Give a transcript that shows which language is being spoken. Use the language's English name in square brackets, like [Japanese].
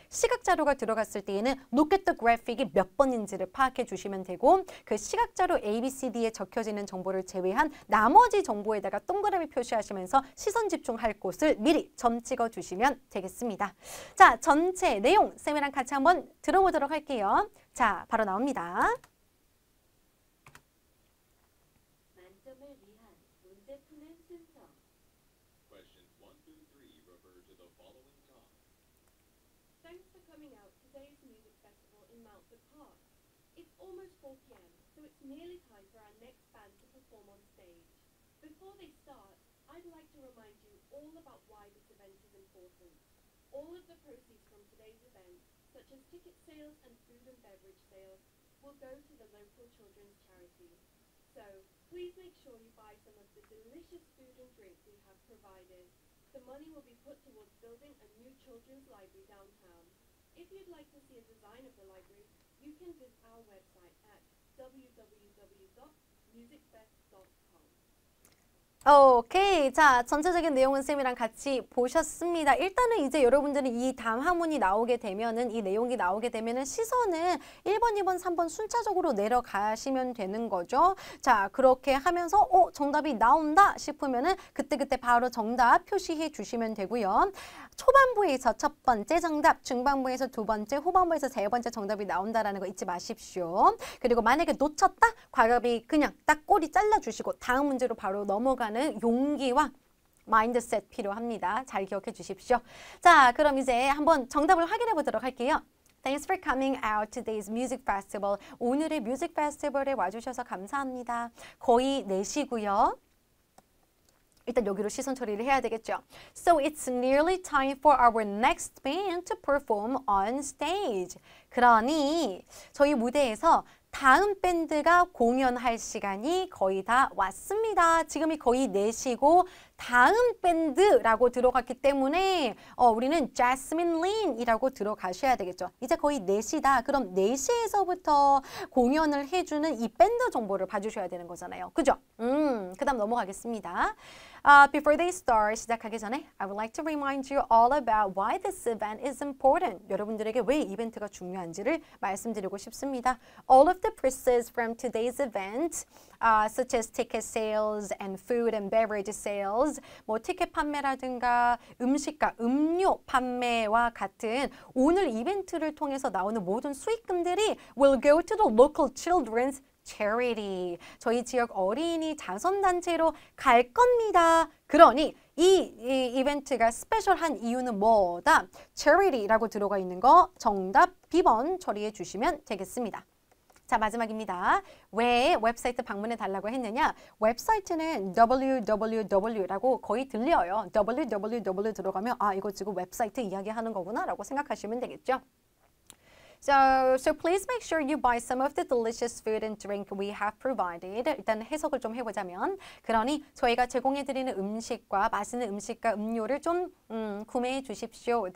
[Korean] 시각 자료가 들어갔을 때에는 look at the graphic이 몇 번인지를 파악해 주시면 되고 그 시각 자료 ABCD에 적혀지는 정보를 제외한 나머지 정보에다가 동그라미 표시하시면서 시선 집중할 곳을 미리 점 찍어 주시면 되겠습니다. 자, 전체 내용 쌤이랑 같이 한번 들어보도록 할게요. 자, 바로 나옵니다. 만점을 위한 문제 푸는 순서. [English] Questions 1 through 3 refer to the following time. Thanks for coming out to today's music festival in Mountford Park. It's almost 4 p.m., so it's nearly time for our next band to perform on stage. Before they start, I'd like to remind you all about why this event is important. All of the proceeds from today's event, such as ticket sales and food and beverage sales, will go to the local children's charity. So, please make sure you buy some of the delicious food and drink we have provided. The money will be put towards building a new children's library downtown. If you'd like to see a design of the library, you can visit our website at www.musicfest.com. [Korean] 오케이. 자, 전체적인 내용은 쌤이랑 같이 보셨습니다. 일단은 이제 여러분들은 이 담화문이 나오게 되면은, 이 내용이 나오게 되면은 시선은 1번, 2번, 3번 순차적으로 내려가시면 되는 거죠. 자, 그렇게 하면서, 정답이 나온다 싶으면은 그때그때 바로 정답 표시해 주시면 되고요. 초반부에서 첫 번째 정답, 중반부에서 두 번째, 후반부에서 세 번째 정답이 나온다라는 거 잊지 마십시오. 그리고 만약에 놓쳤다? 과감히 그냥 딱 꼬리 잘라주시고 다음 문제로 바로 넘어가는 용기와 마인드셋 필요합니다. 잘 기억해 주십시오. 자, 그럼 이제 한번 정답을 확인해 보도록 할게요. [English] Thanks for coming out to today's music festival. [Korean] 오늘의 뮤직 페스티벌에 와주셔서 감사합니다. 거의 4시고요. 일단 여기로 시선 처리를 해야 되겠죠. [English] So it's nearly time for our next band to perform on stage. [Korean] 그러니 저희 무대에서 다음 밴드가 공연할 시간이 거의 다 왔습니다. 지금이 거의 4시고 다음 밴드라고 들어갔기 때문에 우리는 Jasmine Lin이라고 들어가셔야 되겠죠. 이제 거의 4시다. 그럼 4시에서부터 공연을 해주는 이 밴드 정보를 봐주셔야 되는 거잖아요. 그죠? 그 다음 넘어가겠습니다. [English] Before they start, [Korean] 시작하기 전에 [English] I would like to remind you all about why this event is important. [Korean] 여러분들에게 왜 이벤트가 중요한지를 말씀드리고 싶습니다. [English] All of the proceeds from today's event, such as ticket sales and food and beverage sales, [Korean] 뭐 티켓 판매라든가 음식과 음료 판매와 같은 오늘 이벤트를 통해서 나오는 모든 수익금들이 [English] will go to the local children's charity. [Korean] 저희 지역 어린이 자선단체로 갈 겁니다. 그러니 이 이벤트가 스페셜한 이유는 뭐다? charity라고 들어가 있는 거 정답 B번 처리해 주시면 되겠습니다. 자, 마지막입니다. 왜 웹사이트 방문해 달라고 했느냐? 웹사이트는 www라고 거의 들려요. www 들어가면 이거 지금 웹사이트 이야기하는 거구나 라고 생각하시면 되겠죠. [English] So please make sure you buy some of the delicious food and drink we have provided. [Korean] 일단 해석을 좀 해보자면 그러니 저희가 제공해드리는 음식과 맛있는 음식과 음료를 좀 구매해 주십시오.